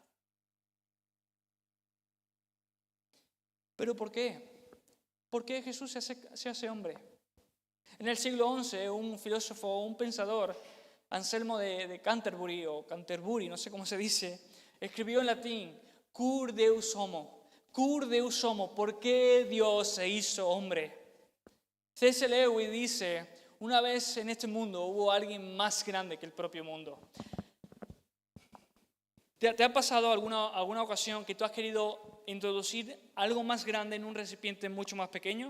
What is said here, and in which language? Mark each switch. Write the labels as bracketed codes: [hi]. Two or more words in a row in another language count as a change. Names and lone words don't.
[es] ¿Pero por qué? ¿Por qué Jesús se hace hombre? En el siglo XI, un filósofo, un pensador, Anselmo de Canterbury, o Canterbury, no sé cómo se dice, escribió en latín: [la] Cur Deus homo. Cur Deus homo. [es] ¿Por qué Dios se hizo hombre? C.S. Lewis dice: una vez en este mundo hubo alguien más grande que el propio mundo. ¿Te ha pasado alguna ocasión que tú has querido introducir algo más grande en un recipiente mucho más pequeño?